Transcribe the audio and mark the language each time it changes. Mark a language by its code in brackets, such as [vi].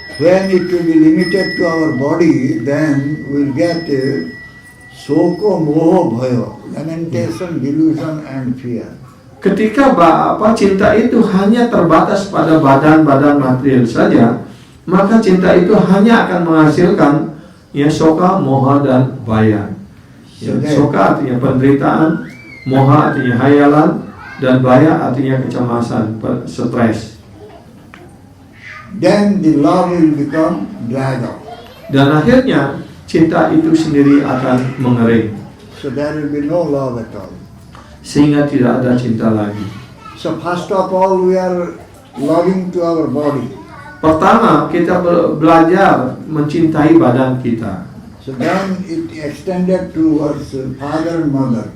[en] When it will be limited to our body, then we'll get soko, moho, bhayo, lamentation, delusion, and fear. [id] Ketika cinta itu hanya terbatas pada badan-badan material saja, maka cinta itu hanya akan menghasilkan ya soka, moha, dan baya. Ya, soka artinya penderitaan, moha artinya hayalan, dan baya artinya kecemasan, stres. [en] Then the love will become dried up. [id] Dan akhirnya cinta itu sendiri akan mengering. [en] So there will be no love at all. [id] Sehingga tidak ada cinta lagi. [en] So first of all, we are loving to our body. [id] Pertama, kita belajar mencintai badan kita. [en] So then it extended towards father and mother.